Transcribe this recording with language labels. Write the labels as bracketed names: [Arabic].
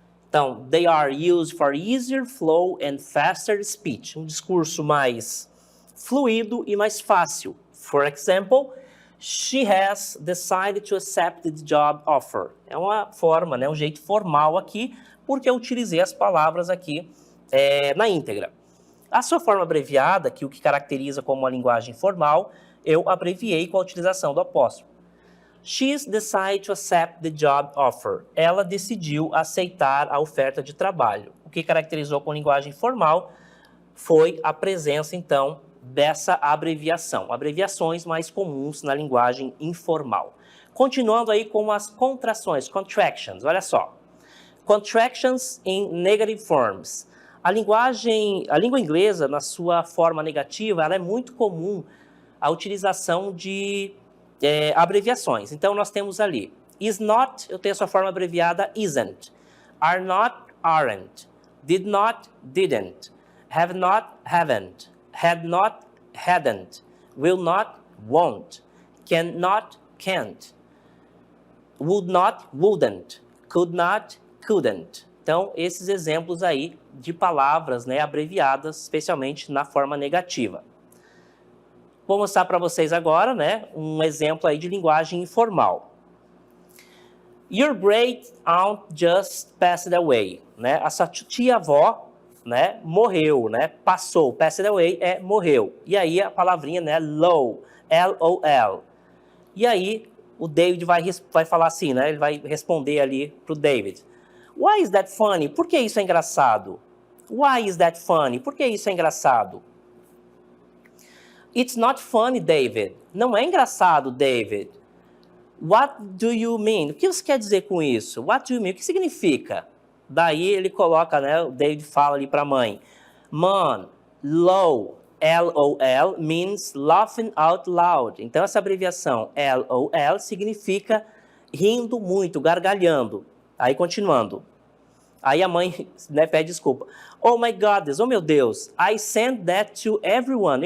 [English] Então, they are used for easier flow and faster speech, [Portuguese] um discurso mais fluido e mais fácil. [English] For example, she has decided to accept the job offer. [Portuguese] É uma forma, né, um jeito formal aqui, porque eu utilizei as palavras aqui na íntegra. A sua forma abreviada, que o que caracteriza como uma linguagem formal, eu abreviei com a utilização do apóstrofo. [English] She's decided to accept the job offer. [Portuguese] Ela decidiu aceitar a oferta de trabalho. O que caracterizou com linguagem formal foi a presença, então, dessa abreviação. Abreviações mais comuns na linguagem informal. Continuando aí com as contrações, contractions, olha só. [English] Contractions in negative forms. [Portuguese] A língua inglesa, na sua forma negativa, ela é muito comum a utilização de abreviações. Então, nós temos ali, is not, eu tenho a sua forma abreviada, isn't. [English] Are not, aren't. Did not, didn't. Have not, haven't. Had not, hadn't. Will not, won't. Can not, can't. Would not, wouldn't. Could not, couldn't. [Portuguese] Então, esses exemplos aí de palavras, né, abreviadas, especialmente na forma negativa. Vou mostrar para vocês agora, né, um exemplo aí de linguagem informal. [English] Your great aunt just passed away, né? [Portuguese] A sua tia-avó, né, morreu, né? Passou, passed away é morreu. E aí a palavrinha, né, low, L-O-L. E aí o David vai falar assim, né? Ele vai responder ali pro David. [English] Why is that funny? [Portuguese] Por que isso é engraçado? [English] Why is that funny? [Portuguese] Por que isso é engraçado? [English] It's not funny, David. [Portuguese] Não é engraçado, David. [English] What do you mean? [Portuguese] O que você quer dizer com isso? What do you mean? O que significa? Daí ele coloca, né? O David fala ali para a mãe. [English] MON, LOL, LOL means laughing out loud. [Portuguese] Então, essa abreviação LOL significa rindo muito, gargalhando. Aí, continuando. Aí a mãe, né, pede desculpa. [English] Oh my goodness, [Portuguese] oh meu Deus, [English] I sent that to everyone.